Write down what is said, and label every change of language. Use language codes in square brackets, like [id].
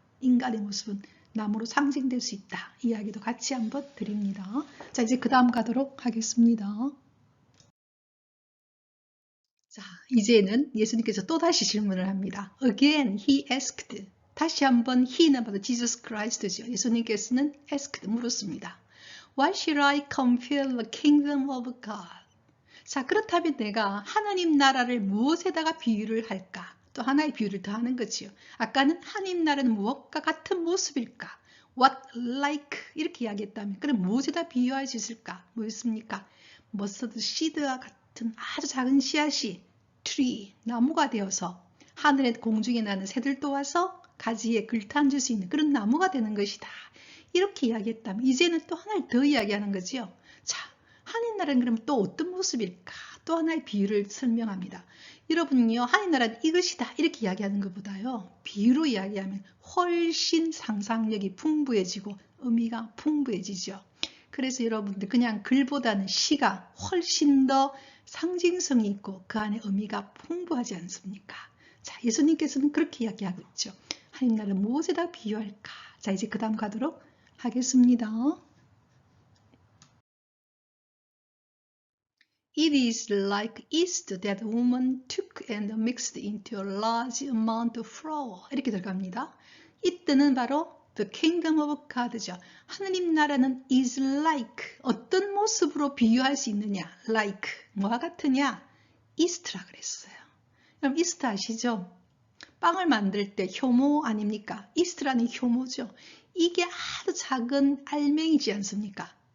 [ko] 인간의 모습은 나무로 상징될 수 있다. 이야기도 같이 한번 드립니다. 자, 이제 그 다음 가도록 하겠습니다. 자, 이제는 예수님께서 또다시 질문을 합니다. [en] Again, he asked. [ko] 다시 한번 he는 바로 Jesus Christ죠. 예수님께서는 asked, 물었습니다. [en] Why should I compare the kingdom of God? [ko] 자, 그렇다면 내가 하나님 나라를 무엇에다가 비유를 할까? 또 하나의 비유를 더 하는 거지요. 아까는 하나님 나라는 무엇과 같은 모습일까? [en] What like? [ko] 이렇게 이야기했다면 그럼 무엇에다 비유할 수 있을까? 뭐였습니까? 머스터드 씨드와 같은 아주 작은 씨앗이 tree, 나무가 되어서 하늘에 공중에 나는 새들도 와서 가지에 글탄줄 수 있는 그런 나무가 되는 것이다. 이렇게 이야기했다면 이제는 또 하나를 더 이야기하는 거지요. 자, 하나님 나라는 그럼 또 어떤 모습일까? 또 하나의 비유를 설명합니다. 여러분요, 하나님 나라는 이것이다 이렇게 이야기하는 것보다요, 비유로 이야기하면 훨씬 상상력이 풍부해지고 의미가 풍부해지죠. 그래서 여러분들 그냥 글보다는 시가 훨씬 더 상징성이 있고 그 안에 의미가 풍부하지 않습니까? 자, 예수님께서는 그렇게 이야기하고 있죠. 하나님 나라는 무엇에다 비유할까? 자, 이제 그 다음 가도록 하겠습니다. [en] It is like yeast that woman took and mixed into a large amount of flour. [ko] 이렇게 들어갑니다. 이때는 바로 [en] the kingdom of God [ko] 죠. 하나님 나라는 [en] is like [ko] 어떤 모습으로 비유할 수 있느냐? like 뭐와 같으냐? yeast라 그랬어요. 그럼 yeast 아시죠? 빵을 만들 때 효모 아닙니까? yeast라는 효모죠. 이게 아주 작은 알맹이지 않습니까?